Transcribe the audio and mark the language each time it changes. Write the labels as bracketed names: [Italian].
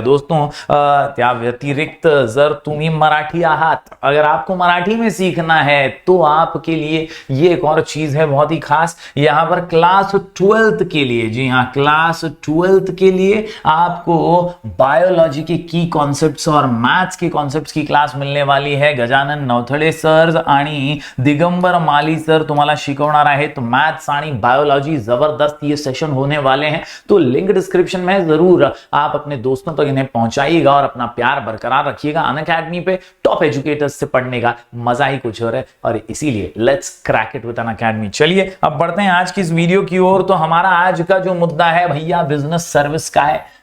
[Hindi] दोस्तों, [Marathi] त्या व्यतिरिक्त जर तुम्ही मराठी आहात, [Hindi] अगर आपको मराठी में सीखना है तो आपके लिए ये एक और चीज है बहुत ही खास। यहां पर क्लास 12th के लिए, जी हां, क्लास 12th के लिए आपको बायोलॉजी के की कॉन्सेप्ट्स और मैथ्स के कॉन्सेप्ट्स की क्लास मिलने वाली है। [Marathi] गजानन नवथडे सर आणि दिगंबर माली सर तुम्हाला शिकवणार आहेत मैथ्स आणि बायोलॉजी। [Hindi] जबरदस्त ये सेशन होने वाले हैं, तो लिंक डिस्क्रिप्शन में जरूर आप अपने दोस्तों तक इन्हें पहुंचाइएगा और अपना प्यार बरकरार रखिएगा। अनअकैडमी पे टॉप एजुकेटर्स से पढ़ने का मजा ही कुछ और है और इसीलिए [English] Let's crack it with Unacademy. [Hindi] चलिए अब बढ़ते हैं आज की इस वीडियो की ओर। तो हमारा आज का जो मुद्दा है भैया बिजनेस सर्विस का है।